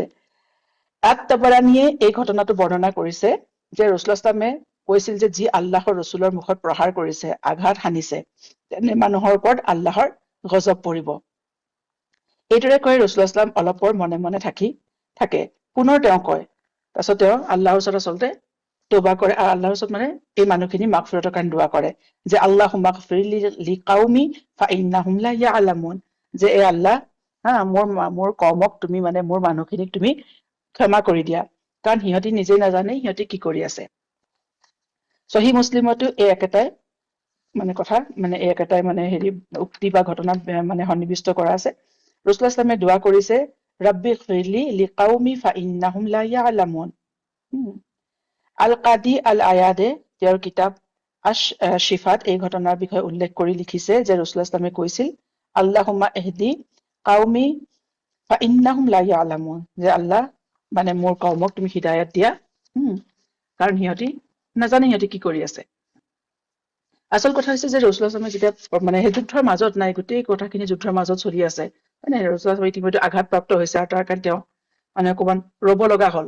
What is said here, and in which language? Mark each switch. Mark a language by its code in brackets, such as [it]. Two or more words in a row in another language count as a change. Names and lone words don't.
[as] আত-তাবাৰানীয়ে এই ঘটনাটো বৰ্ণনা কৰিছে যে, ৰসুলামে কৈছিল যে, যি আল্লাহৰ ৰচুলৰ মুখত প্ৰহাৰ কৰিছে, আঘাত সানিছে, তেনে মানুহৰ ওপৰত আল্লাহৰ গজব পৰিব। এইদৰে কৈ ৰসুলাম অলপ পৰ মনে মনে থাকে, পুনৰ তেওঁ কয়, তাৰপিছত তেওঁ আল্লাহৰ ওচৰত আচলতে তৌবা কৰে, আৰু আল্লাহৰ ওচৰত মানে এই মানুহখিনি মাগফিৰাতৰ কাৰণে দুৱা কৰে, যে [ar] اللهم اغفر لقومي فإنهم لا يعلمون, [as] যে এ আল্লাহ মোৰ কওমক তুমি মানে মোৰ মানুহখিনিক তুমি ক্ষমা কৰি দিয়া, কাৰণ সিহঁতি নিজেই নাজানে সিহঁতি কি কৰি আছে। সহিহ মুছলিমতো এই একেটাই মানে কথা মানে একেটাই মানে হেৰি উক্তি বা ঘটনাত মানে সন্নিৱিষ্ট কৰা আছে। ৰসুলামে দোৱা কৰিছে, [ar] رب اغفر لقومي فإنهم لا يعلمون, [as] আল কাদি আল আয়াদে তেওঁৰ কিতাপ শিফাত এই ঘটনাৰ বিষয়ে উল্লেখ কৰি লিখিছে যে ৰাসূলুল্লাহ ইছলামে কৈছিল [ar] اللهم اهد قومي فإنهم لا يعلمون, [as] যে আল্লাহ মানে মোৰ কওমক তুমি হিদায়াত দিয়া, কাৰণ সিহঁতি নাজানে সিহঁতি কি কৰি আছে। আচল কথা হৈছে যে ৰাসূলুল্লাহ ইছলামে যেতিয়া মানে সেই যুদ্ধৰ মাজত নাই, গোটেই কথাখিনি যুদ্ধৰ মাজত চলি আছে, মানে ৰাসূলুল্লাহ ইছলামে ইতিমধ্যে আঘাতপ্ৰাপ্ত হৈছে আৰু তাৰ কাৰণে তেওঁ মানে অকণমান ৰ'ব লগা হ'ল।